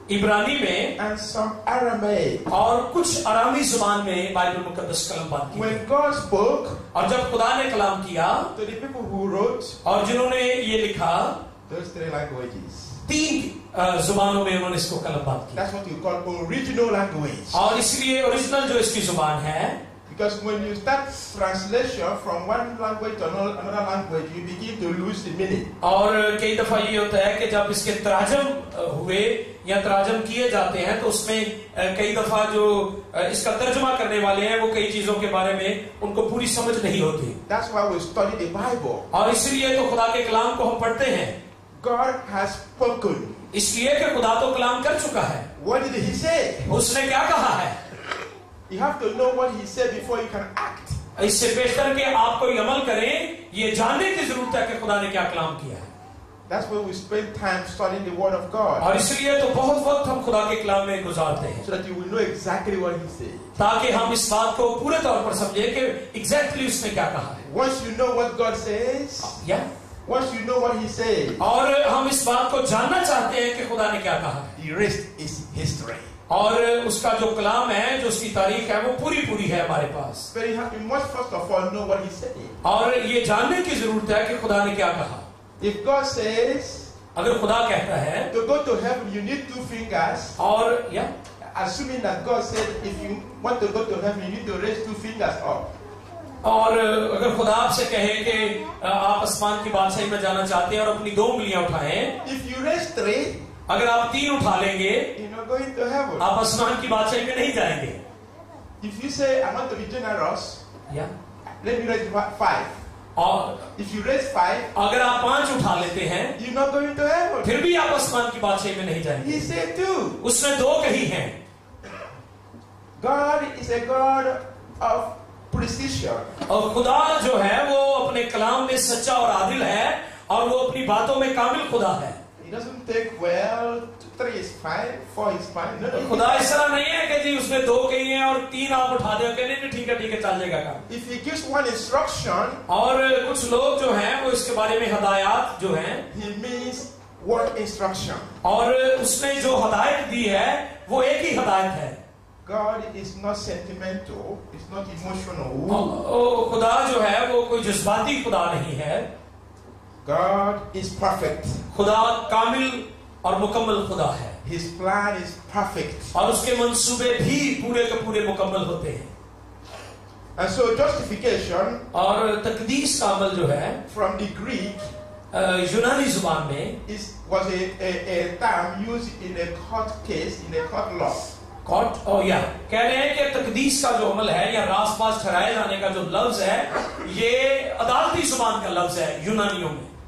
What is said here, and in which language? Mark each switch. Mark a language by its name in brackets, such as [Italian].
[Hindi] इब्रानी में [English] and some Aramaic. [Hindi] और कुछ अरामी जुबान में बाइबल मुकद्दस कलमबंद की. [English] When God spoke [Hindi] और जब खुदा ने कलाम किया [English] to the people who wrote [Hindi] और जिन्होंने ये लिखा, [English] those three languages, [Hindi] 3 जुबानों में उन्होंने इसको कलमबंद किया. [English] that's what you call original language. [Hindi] और इसलिए ओरिजिनल जो इसकी जुबान है, [English] Because when you start translation from one language to another language, you begin to lose the meaning. [Hindi] और कई दफा ये होता है कि जब इसके तराजम हुए या तराजम किए जाते हैं तो उसमें कई दफा जो इसका तर्जुमा करने वाले हैं वो कई चीजों के बारे में उनको पूरी समझ नहीं होती. [English] That's why we study the Bible. [Hindi] और इसलिए तो खुदा के कलाम को हम पढ़ते हैं. [English] God has spoken. [Hindi] इसलिए कि खुदा तो कलाम कर चुका है. [English] What did he say? [Hindi] उसने क्या कहा है? [English] You have to know what he said before you can act. [Hindi] इससे बेहतर कि आप कोई अमल करें, ये जानने की जरूरत है कि खुदा ने क्या कलाम किया है. [English] That's why we spend time studying the Word of God. [Hindi] और इसलिए तो बहुत वक्त हम खुदा के कलाम में गुजारते हैं, [English] So that you will know exactly what he said. [Hindi] ताकि हम इस बात को पूरे तौर पर समझें कि एग्जैक्टली उसने क्या कहा है. [English] Once you know what God says, once you know what he says, [Hindi] और हम इस बात को जानना चाहते हैं कि खुदा ने क्या कहा है. [English] the rest is history. [Hindi] और उसका जो कलाम है, जो उसकी तारीख है, वो पूरी है हमारे पास. [English] But you must first of all know what he said. [Hindi] और ये जानने की जरूरत है कि खुदा ने क्या कहा. [English] If God says [Hindi] अगर खुदा कहता है [English] to go to heaven you need 2 fingers, [Hindi] और [English] assuming that God said if you want to go to heaven you need to raise 2 fingers up. [Hindi] और अगर खुदा आपसे कहे कि आप आसमान की बादशाही में जाना चाहते हैं और अपनी 2 उंगलियां उठाएं, [English] if you raise 3, [Hindi] अगर आप 3 उठा लेंगे, [English] you're not going to heaven. [Hindi] आप आसमान की बादशाही में नहीं जाएंगे. [English] If you say, I want to be generous, [Hindi] या [English] let me raise 5. [Hindi] और [English] If you raise 5, [Hindi] अगर आप 5 उठा लेते हैं, [English] you're not going to heaven. [Hindi] फिर भी आप आसमान की बादशाही में नहीं जाएंगे. [English] He said 2. [Hindi] उसने 2 कही हैं. [English] God is a God of precision. [Hindi] और खुदा जो है वो अपने कलाम में सच्चा और आदिल है, और वो अपनी बातों में कामिल खुदा है. [English] He doesn't take, well, 3 is 5, 4 is 5. No, [Hindi] खुदा इस तरह नहीं है कि जी उसने 2 कही हैं और 3 आप उठा दे, नहीं ठीक है चल जाएगा काम. [English] If he gives one instruction, [Hindi] और कुछ लोग जो हैं वो इसके बारे में हदायत जो हैं, [English] he means one instruction. [Hindi] और उसने जो हदायत दी है वो एक ही हदायत है. [English] God is not sentimental, it's not emotional. [Hindi] खुदा जो है वो कोई जज्बाती खुदा नहीं है. [English] God is perfect. [Hindi] खुदा कामिल और मुकम्मल खुदा है. [English] His plan is perfect. [Hindi] और उसके मंसूबे भी पूरे के पूरे मुकम्मल होते हैं. [English] And so justification, [Hindi] और तकदीस का अमल जो है [English] from the Greek, [Hindi] यूनानी जुबान में [English] was a term used in a court case, in a court law. [Hindi] Cot और या कह रहे हैं कि तकदीस का जो अमल है या रासपास ठहराए जाने का जो लफ्ज है, ये अदालती जुबान का लफ्ज है यूनानियों में.